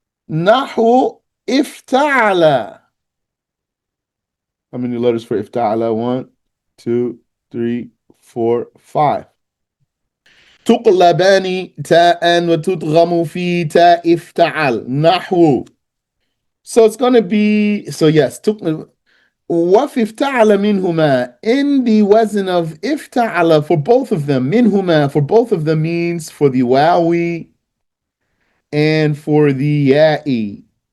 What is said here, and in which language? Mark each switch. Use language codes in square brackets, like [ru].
[en] Nahu ifta'ala. How many letters for ifta'ala? 1, 2, 3, 4, 5. [ar] تقلبان تاء وتدغم في تاء افتعل نحو. [en] So it's going to be, so yes, [ar] وفي افتعل منهما, [en] in the wazn of ifta'ala for both of them, minhuma for both of them means for the wawi and for the ya'i.